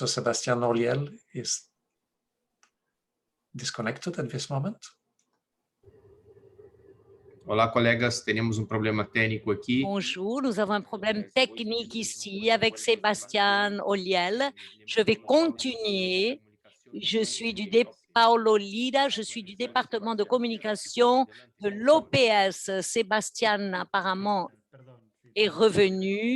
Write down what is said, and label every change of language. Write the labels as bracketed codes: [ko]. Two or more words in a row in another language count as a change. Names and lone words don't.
[en] Sebastián Oriel is disconnected at this moment. [pt] Olá, colegas, temos problema técnico aqui. [fr] Bonjour, nous avons un problème technique ici avec Sébastien Oliel. Je vais continuer. Je suis Paolo Lida, je suis du département de communication de l'OPS. Sébastien apparemment est revenu.